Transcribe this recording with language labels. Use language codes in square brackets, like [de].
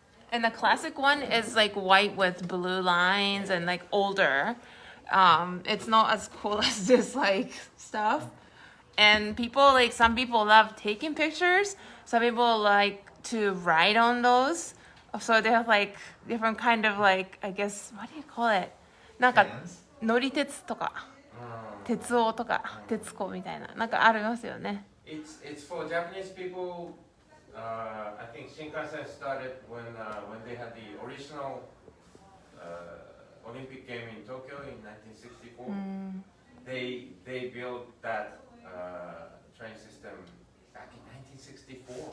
[en] And the classic one is like white with blue lines and like older. It's not as cool as this like stuff. And some people love taking pictures. Some people like to ride on those. So they have like different kind of like, I guess, what do you call it? [ja] なんか 乗り鉄とか鉄オとか鉄子みたいななんかありますよね。 [en] It's for Japanese people. I think Shinkansen started when they had the original Olympic game in Tokyo in 1964. They built that train system back in 1964.